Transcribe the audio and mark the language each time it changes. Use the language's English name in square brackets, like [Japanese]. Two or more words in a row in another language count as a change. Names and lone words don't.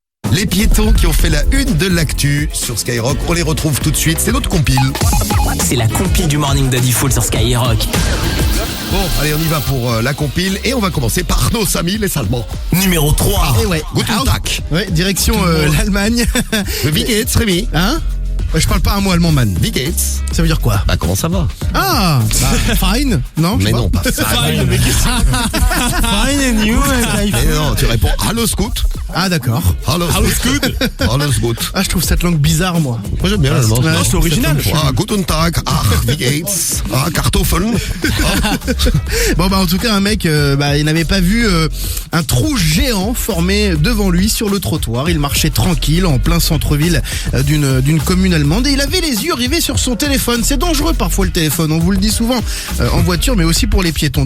[French] Les piétons qui ont fait la une de l'actu sur Skyrock, on les retrouve tout de suite, c'est notre compile. C'est la compile du Morning de Diffoul sur Skyrock. Bon, allez, on y va pour la compile et on va commencer par nos amis les Allemands. Numéro 3. Et ouais. [German] Guten Tag. [French] Ouais, direction l'Allemagne. [German] Wie geht's, Rémi? [French] Hein? Je parle pas un mot allemand, man. [German] Wie geht's? [French] Ça veut dire quoi? Bah, comment ça va? Ah, fine? Non? je Mais sais non, pas ça. [English] Fine and you? [French] Mais non, tu réponds [German] Hallo Scout. [French] Ah, d'accord. [German] Hallo Scout. Hallo Scout. [French] Ah, je trouve cette langue bizarre, moi. Moi j'aime bien l'allemand. Ouais, c'est original. [German] Ah, Guten Tag. Ah, wie geht's? Ah, Kartoffeln. [French] Bon, bah, en tout cas, un mec, il n'avait pas vu un trou géant formé devant lui sur le trottoir. Il marchait tranquille en plein centre-ville d'une commune allemande et il avait les yeux rivés sur son téléphone. C'est dangereux parfois le téléphone, on vous le dit souvent en voiture, mais aussi pour les piétons.